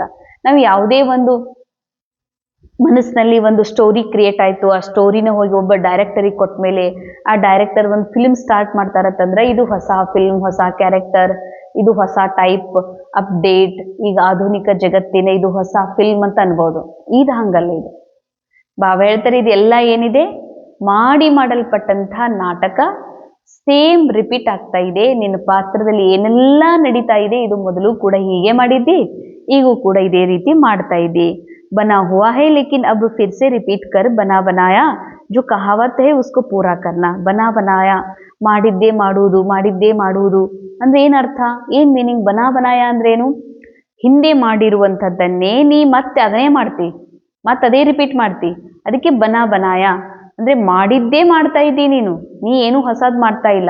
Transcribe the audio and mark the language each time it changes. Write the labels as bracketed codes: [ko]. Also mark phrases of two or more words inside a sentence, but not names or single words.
[kn] ನಾವು ಯಾವುದೇ ಒಂದು ಮನಸ್ಸಿನಲ್ಲಿ ಒಂದು [en] story create [kn] ಆಯ್ತು, ಆ ಸ್ಟೋರಿನ ಹೋಗಿ ಒಬ್ಬ ಡೈರೆಕ್ಟರಿಗೆ ಕೊಟ್ಟ ಮೇಲೆ ಆ ಡೈರೆಕ್ಟರ್ ಒಂದು [en] film start [kn] ಮಾಡ್ತಾರಂತಂದ್ರೆ ಇದು ಹೊಸ ಫಿಲ್ಮ್, ಹೊಸ ಕ್ಯಾರೆಕ್ಟರ್, ಇದು ಹೊಸ [en] type update, [kn] ಈಗ ಆಧುನಿಕ ಜಗತ್ತಿನ ಇದು ಹೊಸ ಫಿಲ್ಮ್ ಅಂತ ಅನ್ಬೋದು. ಇದು ಹಂಗಲ್ಲ. ಇದು ಬಾಬಾ ಹೇಳ್ತಾರೆ, ಇದೆಲ್ಲ ಏನಿದೆ ಮಾಡಲ್ಪಟ್ಟಂತಹ ನಾಟಕ [en] same repeat [kn] ಆಗ್ತಾ ಇದೆ. ನಿನ್ನ ಪಾತ್ರದಲ್ಲಿ ಏನೆಲ್ಲ ನಡೀತಾ ಇದೆ, ಇದು ಮೊದಲು ಕೂಡ ಹೀಗೆ ಮಾಡಿದ್ದಿ, ಈಗೂ ಕೂಡ ಇದೇ ರೀತಿ ಮಾಡ್ತಾ ಇದ್ದಿ. [hi] बना हुआ है लेकिन अब फिर से रिपीट कर बना बनाया जो कहावत है उसको पूरा करना. बना बनाया, [kn] ಮಾಡಿದ್ದೇ ಮಾಡುವುದು ಅಂದ್ರೆ ಏನರ್ಥ, ಏನ್ ಮೀನಿಂಗ್? [hi] बना बनाया [kn] ಅಂದ್ರೇನು? ಹಿಂದೆ ಮಾಡಿರುವಂಥದ್ದನ್ನೇ ನೀ ಮತ್ತೆ ಅದನ್ನೇ ಮಾಡ್ತಿ, ಮತ್ತೆ ಅದೇ ರಿಪೀಟ್ ಮಾಡ್ತಿ. ಅದಕ್ಕೆ [hi] बना बनाया [kn] ಅಂದ್ರೆ ಮಾಡಿದ್ದೇ ಮಾಡ್ತಾ ಇದ್ದಿ ನೀನು, ನೀ ಏನು ಹೊಸದ್ ಮಾಡ್ತಾ ಇಲ್ಲ.